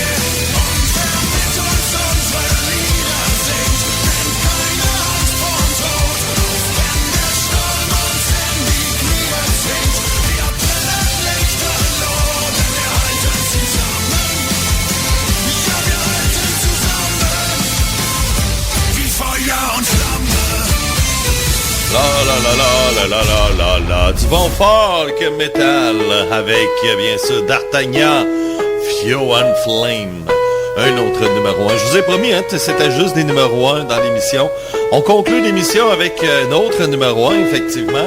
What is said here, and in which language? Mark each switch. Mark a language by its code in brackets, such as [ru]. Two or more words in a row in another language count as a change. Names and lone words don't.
[de] Und wer mit uns unsere Lieder singt, kennt keine Angst vorm Tod, auch wenn der Sturm uns in die Knie zwingt. Wir brennen lichterloh, denn wir halten zusammen. Ja, wir halten zusammen wie Feuer und Flamme. [fr] La la la la la la la la, du bon folk metal avec bien sûr D'Artagnan, Fio and Flame, un autre numéro 1. Je vous ai promis, hein, c'était juste des numéros 1 dans l'émission. On conclut l'émission avec un autre numéro 1, effectivement.